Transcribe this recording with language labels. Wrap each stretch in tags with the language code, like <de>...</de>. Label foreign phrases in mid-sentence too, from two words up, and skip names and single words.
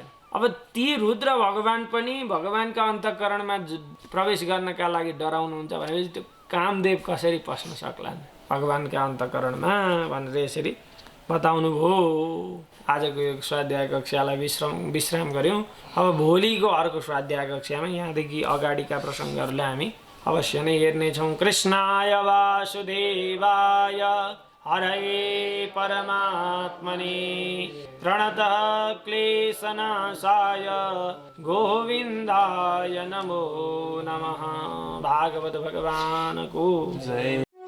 <ne>अब ती रुद्र भगवान पनि भगवानका अन्तःकरणमा प्रवेश गर्नका लागि डराउनुहुन्छ भनेपछि त्यो कामदेव कसरी पस्न सक्लान् भगवानका अन्तःकरणमा भनेर यसरी बताउनु भयो। आजको यो स्वाध्याय कक्षालाई विश्राम गऱ्यौँ। अब भोलिको अर्को स्वाध्याय कक्षामा यहाँदेखि अगाडिका प्रसङ्गहरूलाई हामी अवश्य नै हेर्नेछौँ।</ne> <sa>कृष्णाय वासुदेवाय हरये परमात्मने प्रणतः क्लेशनाशाय गोविन्दाय नमो नमः।</sa> <ne>भागवत भगवान को जय।</ne>